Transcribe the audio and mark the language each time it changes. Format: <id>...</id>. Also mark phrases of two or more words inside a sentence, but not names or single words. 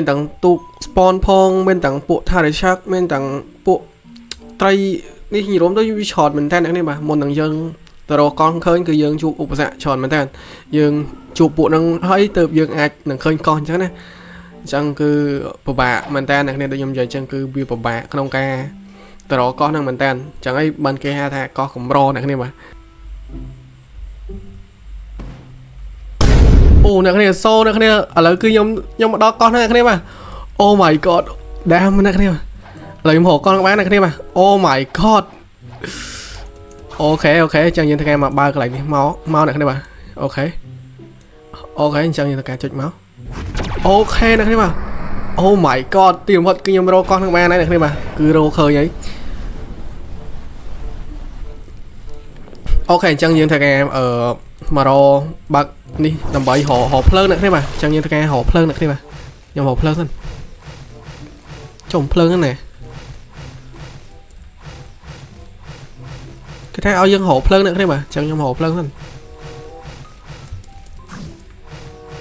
<km>ទាំងទូក spawn ផងមានទាំងពួកថារិឆាក់មានទាំងពួកត្រីនេះនិយាយរួមទៅវាឆតមែនតើអ្នកនេះបាទមុននឹងយើងទៅរកកោះឃើញគឺយើងជួបឧបសគ្គច្រើនមែនតើយើងជួបពួកនឹងហើយទៅយើងអាចនឹងឃើញកោះអញ្ចឹងណាអញ្ចឹងគឺពិបាកមែនតើអ្នកនេះដូចខ្ញុំនិយាយអញ្ចឹងគឺវាពិបាកក្នុងការទៅរកកោះហ្នឹងមែនតើអញ្ចឹងហើយបានគេហៅថាកោះកម្រអ្នកនេះបាទ អូអ្នកនេះសូអ្នកនេះឥឡូវគឺខ្ញុំមកដល់កោះហ្នឹងអ្នកនេះបាទ</km> <en>Oh my god</en> <km>ដែរអ្នកនេះឥឡូវខ្ញុំរកកោះបានអ្នកនេះបាទ</km> <en>Oh my god</en> <km>អូខេអញ្ចឹងយើងធ្វើការមកបើកកន្លែងនេះមកអ្នកនេះបាទអូខេអញ្ចឹងយើងធ្វើការចុចមកអូខេអ្នកនេះបាទ</km> <en>Oh my god</en> <km>ទីបំផុតគឺខ្ញុំរកកោះនឹងបានហើយអ្នកនេះបាទគឺរកឃើញហើយ អូខេអញ្ចឹងយើងធ្វើការមករកបើកនេះដើម្បីរកភ្លើងអ្នកនេះបាទអញ្ចឹងយើងធ្វើការរកភ្លើងអ្នកនេះបាទខ្ញុំរកភ្លើងសិនចុំភ្លើងហ្នឹងណាគេថាឲ្យយើងរកភ្លើងអ្នកនេះបាទអញ្ចឹងខ្ញុំរកភ្លើងសិន</km>